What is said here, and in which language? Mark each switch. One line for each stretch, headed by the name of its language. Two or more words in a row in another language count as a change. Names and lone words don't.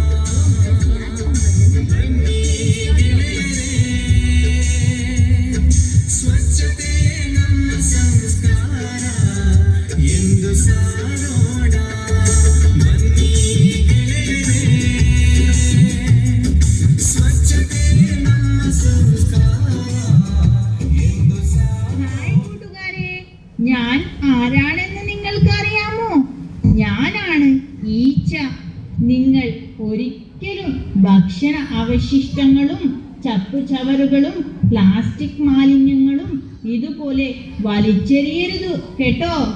Kannada: ಬನ್ನಿ ಗೆಳೆಯರೇ, ಸ್ವಚ್ಛತೆ ನಮ್ಮ ಸಂಸ್ಕಾರ ಎಂದು ಸಾರೋಣ. ಬನ್ನಿ ಗೆಳೆಯರೇ, ಸ್ವಚ್ಛತೆ ನಮ್ಮ ಸಂಸ್ಕಾರ ಎಂದು
Malayalam: ഹായ് കൂട്ടുകാരെ, ഞാൻ ആരാണെന്ന് നിങ്ങൾക്കറിയാമോ? ഞാനാണ് ഈച്ച. നിങ്ങൾ ഒരിക്കലും ഭക്ഷണ അവശിഷ്ടങ്ങളും ചപ്പുചവറുകളും പ്ലാസ്റ്റിക് മാലിന്യങ്ങളും ഇതുപോലെ വലിച്ചെറിയരുത് കേട്ടോ.